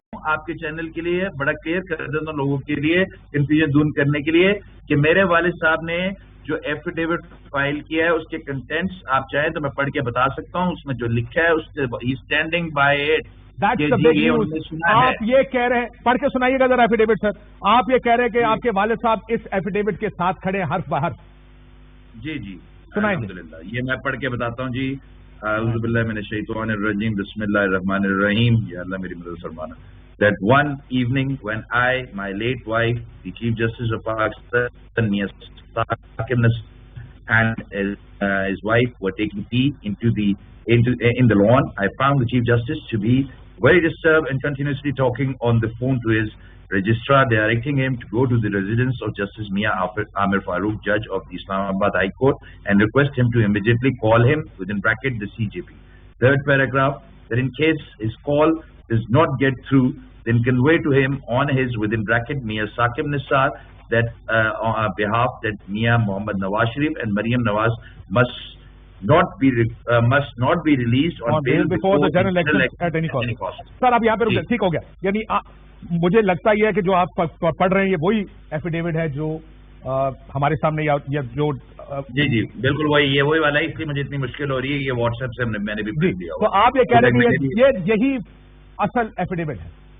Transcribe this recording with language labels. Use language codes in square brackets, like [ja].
[ur] آپ کے چینل کے لیے بڑا کلیئر کر دیتا ہوں لوگوں کے لیے، کنفیوژن دور کرنے کے لیے، کہ میرے والد صاحب نے جو ایفیڈیوٹ فائل کیا ہے اس کے کنٹینٹس آپ چاہیں تو میں پڑھ کے بتا سکتا ہوں، اس میں جو لکھا ہے اس سے [en] Standing by it. [ur] آپ یہ کہہ رہے ہیں، پڑھ کے سنائیے گا ذرا ایفیڈیوٹ سر۔ آپ یہ کہہ رہے ہیں کہ آپ کے والد صاحب اس ایفیڈیوٹ کے ساتھ کھڑے حرف بحرف؟ جی جی سنائیں۔ الحمدللہ یہ میں پڑھ کے بتاتا ہوں جی۔ [ar] اعوذ باللہ من الشیطان الرجیم، بسم اللہ الرحمن الرحیم۔ [ur] یا اللہ میری مدد فرمانا۔ [en] That one evening when I, my late wife, the Chief Justice of Pakistan, Mia Saqib Nisar, and his wife were taking tea in the lawn, I found the Chief Justice to be very disturbed and continuously talking on the phone to his registrar, directing him to go to the residence of Justice Mia Amir Farooq, Judge of the Islamabad High Court, and request him to immediately call him, within bracket, the CJP. Third paragraph, that in case his call does not get through, then convey to him on his, within bracket, Mia Saqib Nisar, that on behalf that Mia Muhammad Nawaz Sharif and Maryam Nawaz must not be released on bail before the general election at any cost. [ur] سر آپ یہاں پہ رکیں، ٹھیک ہو گیا۔ یعنی مجھے لگتا یہ ہے کہ جو آپ پڑھ رہے ہیں یہ وہی ایفیڈیوٹ ہے جو ہمارے سامنے یا جو جی جی بالکل وہی والا ہے، اس لیے مجھے اتنی مشکل ہو رہی ہے، یہ واٹس ایپ سے میں نے بھی بھیج دیا۔ تو آپ یہ کہہ رہے ہیں کہ یہی اصل ایفیڈیوٹ ہے؟